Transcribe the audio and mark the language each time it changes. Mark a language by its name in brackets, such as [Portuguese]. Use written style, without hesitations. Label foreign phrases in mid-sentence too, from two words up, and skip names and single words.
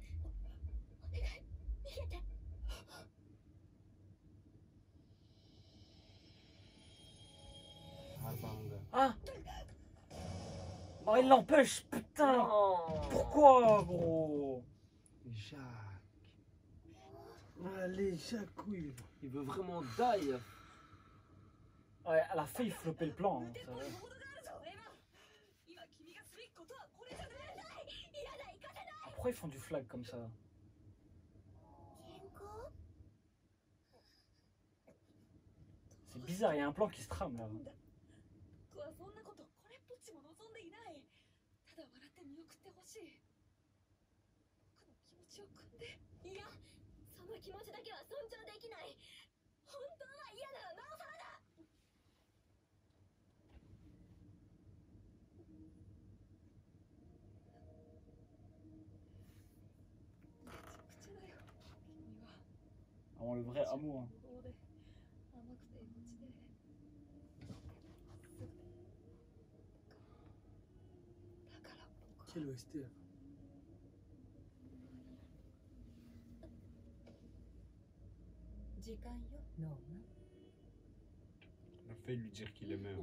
[Japanese] お願い、逃げて。 [French] Ah. Oh, il l'empêche, putain. Pourquoi, gros? Jacques. Allez, Jacouille. Il veut vraiment die. Ouais, elle a failli flopper le plan. Hein, ça va. Pourquoi ils font du flag comme ça? C'est bizarre, il y a un plan qui se trame là. [Japanese] 僕はそんなことこれっぽっちも望んでいない。ただ笑って見送ってほしい。僕の気持ちを汲んで。いや、その気持ちだけは尊重できない。本当は嫌ならなおさらだ。口だよ。君は。 [French] Vraiment le vrai amour. Hein. [Japanese] 甘くて命で。 [French] Quel OST. Il a failli lui dire qu'il aimait.